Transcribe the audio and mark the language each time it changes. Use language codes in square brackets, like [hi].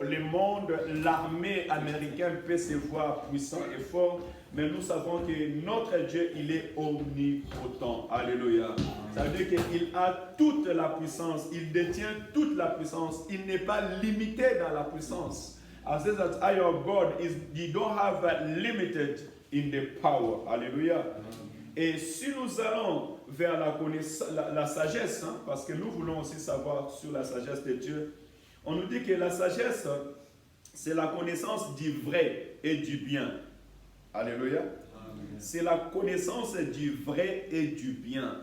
[fr] Le monde, l'armée américaine peut se voir puissant et fort. Mais nous savons que notre Dieu, il est omnipotent. Alléluia. Ça veut dire qu'il a toute la puissance. Il détient toute la puissance. Il n'est pas limité dans la puissance. [en] I say that our God is, you don't have limited in the power. [fr] Alléluia. Et si nous allons vers la sagesse, hein, parce que nous voulons aussi savoir sur la sagesse de Dieu, on nous dit que la sagesse, c'est la connaissance du vrai et du bien. Alléluia. C'est la connaissance du vrai et du bien.